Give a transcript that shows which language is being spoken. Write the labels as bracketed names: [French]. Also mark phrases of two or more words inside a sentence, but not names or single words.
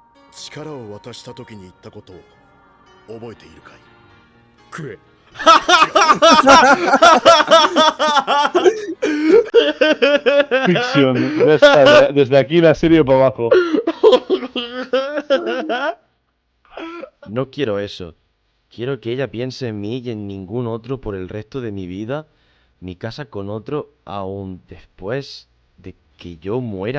[Japanese] 力を渡した時に言ったことを覚えているかい？食え。 [Spanish] Ficción. Desde aquí la serie para abajo. No quiero eso. Quiero que ella piense en mí y en ningún otro por el resto de mi vida, ni casa con otro, aún después de que yo muera.